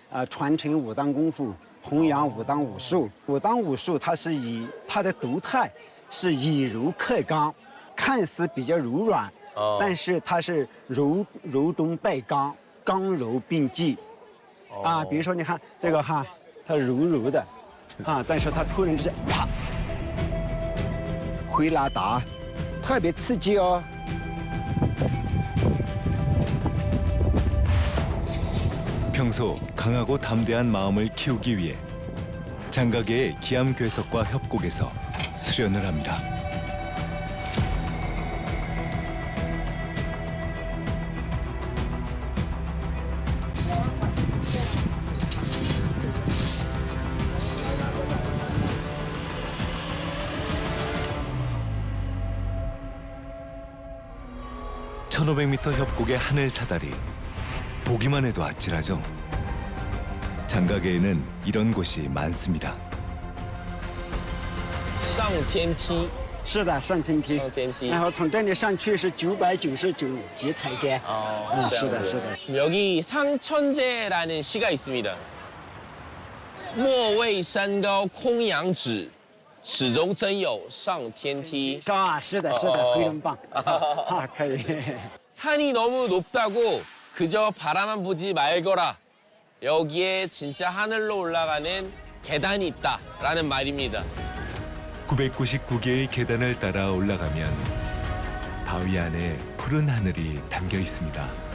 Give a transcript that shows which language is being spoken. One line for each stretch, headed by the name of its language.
Chinese: 传承武当功夫，弘扬武当武术。武当武术它是以它的独态是以柔克刚，看似比较柔软，但是它是柔中带刚，刚柔并济。比如说你看这个哈，它柔柔的，但是它突然之间啪，回拉达，特别刺激哦。
Korean: 평소 강하고 담대한 마음을 키우기 위해 장가계의 기암괴석과 협곡에서 수련을 합니다. (1500m) 협곡의 하늘 사다리. 보기만 해도 아찔하죠. 장가계에는 이런 곳이 많습니다.
Chinese: 上天梯，是的，上天梯。上天梯。然后从这里上去是999级台阶。是的，是的。
Korean: 여기 상천제라는 시가 있습니다.
Chinese: 莫谓山高空仰止，始终真有上天梯。是的，是的，非常棒。可以。
Korean: 산이 너무 높다고 그저 바라만 보지 말거라. 여기에 진짜 하늘로 올라가는 계단이 있다라는 말입니다. 999개의 계단을 따라 올라가면 바위 안에 푸른 하늘이 담겨 있습니다.